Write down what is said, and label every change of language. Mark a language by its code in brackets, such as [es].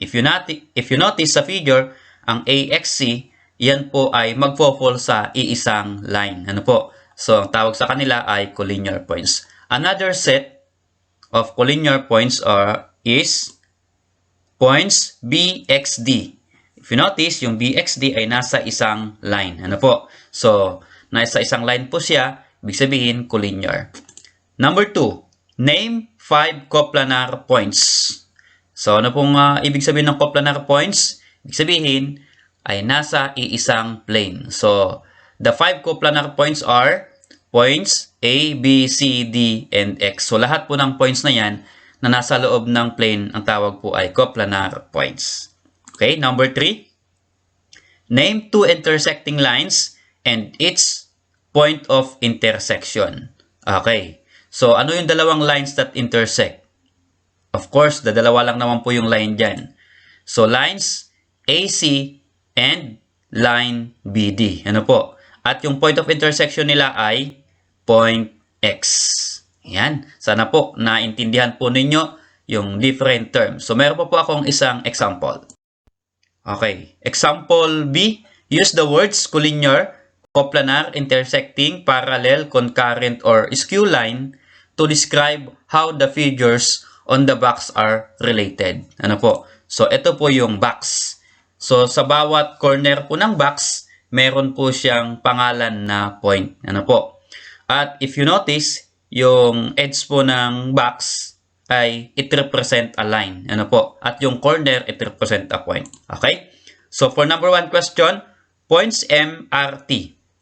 [en] If you notice [tl] sa figure, ang AXC, yan po ay magfo-fall sa iisang line. Ano po? So, ang tawag sa kanila ay collinear points. [en] Another set of collinear points is points BXD. If you notice, [tl] yung BXD ay nasa isang line. Ano po? So, nasa isang line po siya, ibig sabihin collinear. [en] Number 2, name 5 coplanar points. [tl] So, ano pong ibig sabihin ng coplanar points? Ibig sabihin ay nasa iisang plane. [en] So, the 5 coplanar points are points A, B, C, D, and X. [tl] So, lahat po ng points na yan na nasa loob ng plane, ang tawag po ay coplanar points. [en] Okay, number 3. Name 2 intersecting lines and its point of intersection. [tl] Okay, so ano yung dalawang [en] lines that intersect? [tl] Of course, dalawa lang naman po yung line dyan. So, lines AC and line BD. Ano po? At yung point of intersection nila ay point X. Yan. Sana po naintindihan po ninyo yung different terms. So, meron po akong isang example. Okay. [en] Example B. Use the words collinear, coplanar, intersecting, parallel, concurrent, or skew line to describe how the figures on the box are related. [tl] Ano po? So, ito po yung box. So, sa bawat corner po ng box, meron po siyang pangalan na point. Ano po? At [en] if you notice, [tl] yung edge po ng box ay [en] it represent a line. [tl] Ano po? [en] At yung corner, it represent a point. Okay? So, for number 1 question, points MRT.